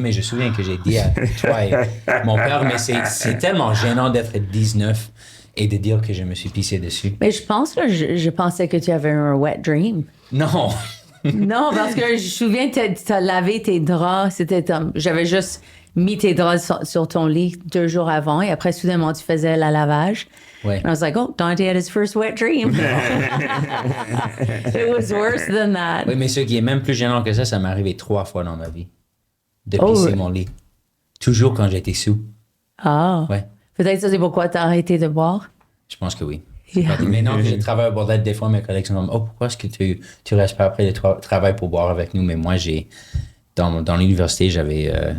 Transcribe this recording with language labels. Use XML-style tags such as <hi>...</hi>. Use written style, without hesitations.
<fr>Mais je me souviens que j'ai dit à toi et mon père, mais c'est tellement gênant d'être 19 et de dire que je me suis pissé dessus. Mais je pense que je pensais que tu avais un wet dream. Non. Non, parce que je me souviens que tu as lavé tes draps. J'avais juste mis tes draps sur ton lit 2 jours avant et après, soudainement, tu faisais la lavage. Ouais.</fr> <en>And I was like, Dante had his first wet dream. It was worse than that.</en> <fr>Oui, mais ce qui est même plus gênant que ça m'est arrivé 3 fois dans ma vie. De pisser mon lit. Toujours quand j'étais sous. Ah. Ouais. Peut-être ça, c'est pourquoi tu as arrêté de boire? Je pense que oui.</fr> <en>Yeah.</en> <fr>Maintenant que je travaille au bordel, des fois, mes collègues sont comme, pourquoi est-ce que tu restes pas après le travail pour boire avec nous? Mais moi, dans l'université, j'avais</fr>